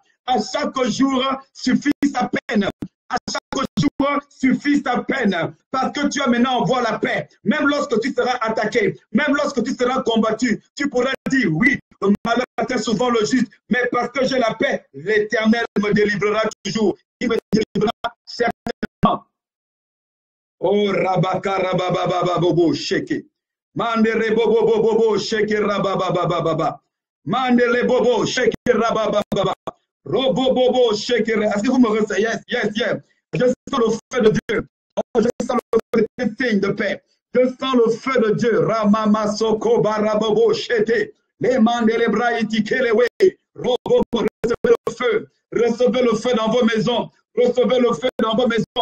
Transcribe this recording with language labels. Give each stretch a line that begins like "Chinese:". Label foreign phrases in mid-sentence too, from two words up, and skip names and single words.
French: À chaque jour suffit sa peine. À chaque jour suffit sa peine. Parce que tu as maintenant envoie la paix. Même lorsque tu seras attaqué, même lorsque tu seras combattu, tu pourras dire oui, le malheur atteint souvent le juste, mais parce que j'ai la paix, l'Éternel me délivrera toujours. Il me délivrera certainement. Oh, Rabaka Rababa Bobo Sheke. Mandere Bobo Bobo Sheke Rababa. Mandele Bobo Sheke Rababa. Robo Bobo Sheke. Est-ce que vous me recevez?
English: Yes, yes, yes.
French: Je sens le feu de Dieu. Oh, je sens le feu de signe de paix. Je sens le feu de Dieu. Ramama Soko Barabobo Shete. Les mandele braïti kelewe. Robo, recevez le feu. Recevez le feu dans vos maisons. Recevez le feu dans vos maisons.